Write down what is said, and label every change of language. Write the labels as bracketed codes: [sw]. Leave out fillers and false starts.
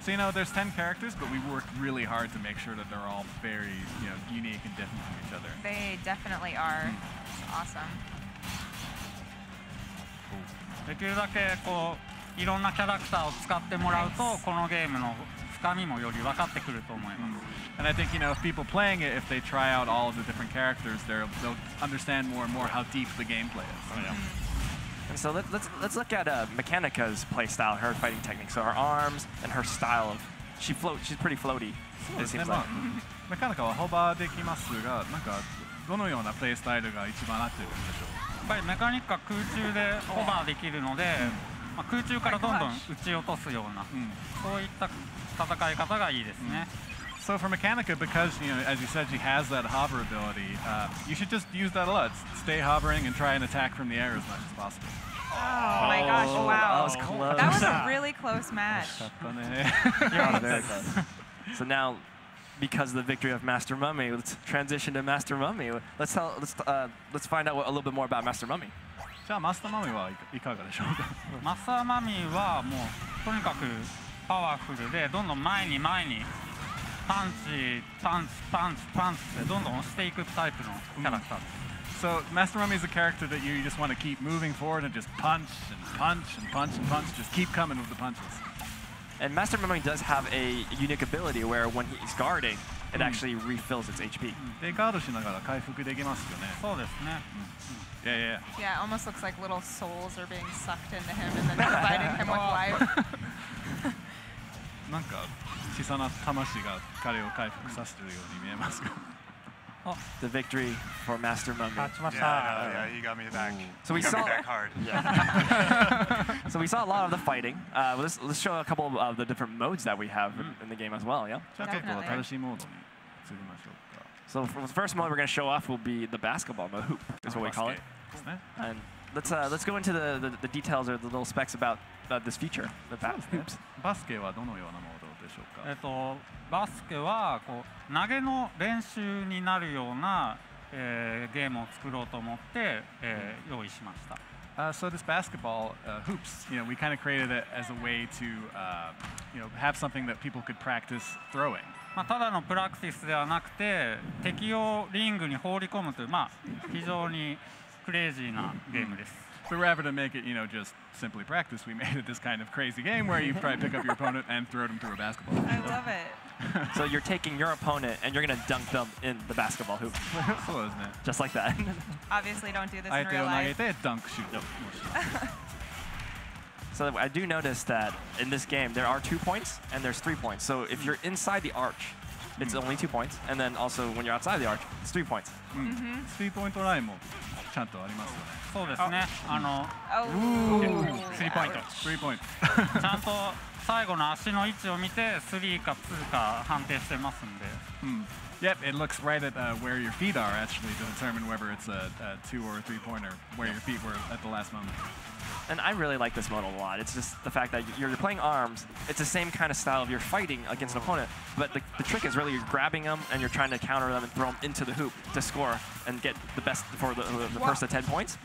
[en] So, there's 10 characters, but we worked really hard to make sure that they're all very, unique and different from each other. They definitely are. It's awesome. [ja] できるだけいろんなキャラクターを使ってもらうと、このゲームの深みもより分かってくると思います。 [en] And I think, if people playing it, if they try out all of the different characters, they'll understand more and more how deep the gameplay is. Oh, yeah. And so let's look at Mechanica's playstyle, her fighting technique. So her arms and her style of she's pretty floaty. It seems like. [ja] メカニカはホバーできますが、どのようなプレイスタイルが一番合ってるんでしょう。やっぱりメカニックは空中でホバーできるので、空中からどんどん撃ち落とすような、そういった戦い方がいいですね。 [en] So for Mechanica, because as you said, she has that hover ability, you should just use that a lot. Stay hovering and try and attack from the air as much as possible. Oh my gosh! Wow, that was close. That was a really close match. Yeah, very close. So now, because of the victory of Master Mummy, let's transition to Master Mummy. Let's find out a little bit more about Master Mummy. [ja] じゃあマスターマミーはいかがでしょうか。マスターマミーはもうとにかくパワフルでどんどん前にパンチパンチパンチパンチってどんどん押していくタイプのキャラクターです。 [en] So Master Mummy is a character that you just want to keep moving forward and just punch and punch and punch and punch, just keep coming with the punches. And Master Mummy does have a unique ability where when he's guarding, it actually refills its HP. [ja] でガードしながら回復できますよね。そうですね。 [en] Yeah. Yeah, it almost looks like little souls are being sucked into him and then providing him with life. [ja] なんか小さな魂が彼を回復させてるように見えますが。 [en] The victory for Master Mummy. Yeah, you got me back. So we got saw me back hard. Yeah. So we saw a lot of the fighting. Let's show a couple of the different modes that we have in the game as well. Yeah. [ja] じゃあ結構新しいモードに移りましょうか。 [en] So for the first mode we're going to show off will be the basketball mode, hoop is what we call it. And let's go into the details or the little specs about this feature, the hoops. [ja] バスケはどのようなモードでしょうか。バスケは投げの練習になるような、ゲームを作ろうと思って、用意しました。 [en] So this basketball hoops, we kind of created it as a way to, have something that people could practice throwing. [ja] ただのプラクティスではなくて、敵をリングに放り込むという非常にクレイジーなゲームです。 [en] So rather than make it, just simply practice, we made it this kind of crazy game where you try to pick up your opponent and throw them through a basketball. I love it. So you're taking your opponent and you're going to dunk them in the basketball hoop. Just like that. Obviously, don't do this in real life. Dunk shoot. So I do notice that in this game there are 2 points and there's 3 points. So if you're inside the arch, it's only 2 points, and then also when you're outside the arch, it's 3 points. [ja] 3-pointラインもちゃんとありますよね。そうですね。 3ポイント。 [en] 3 point. [ja] ちゃんと最後の足の位置を見て3か2か判定してますんで。 [en] Yep, it looks right at where your feet are actually to determine whether it's a 2 or a 3-pointer, where your feet were at the last moment. And I really like this mode a lot. It's just the fact that you're playing arms. It's the same kind of style of you're fighting against an opponent, but the trick is really you're grabbing them and you're trying to counter them and throw them into the hoop to score and get the best for the first of 10 points.